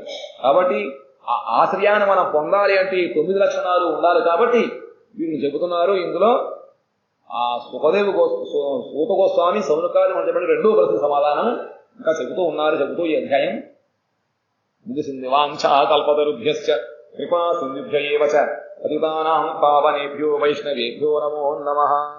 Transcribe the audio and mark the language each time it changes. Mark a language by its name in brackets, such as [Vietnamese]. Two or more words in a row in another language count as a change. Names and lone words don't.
[Telugu] కాబట్టి ఆ ఆశ్రయాన్ని మనం పొందాలి అంటే 9 లక్షణాలు ఉండాలి. కాబట్టి వీరిని చెబుతున్నారు. ఇందులో ఆ సూత గోస్వామి సౌనకాది మనం చెప్పండి రెండో ప్రశ్న సమాధానం ఇంకా చెబుతూ ఈ అధ్యాయం ముగిసింది. [Sanskrit] వాంఛా కల్పతరుభ్యశ్చ కృపా సింధుభ్య ఏవ చ పతితానాం పావనేభ్యో వైష్ణవేభ్యో నమో నమః.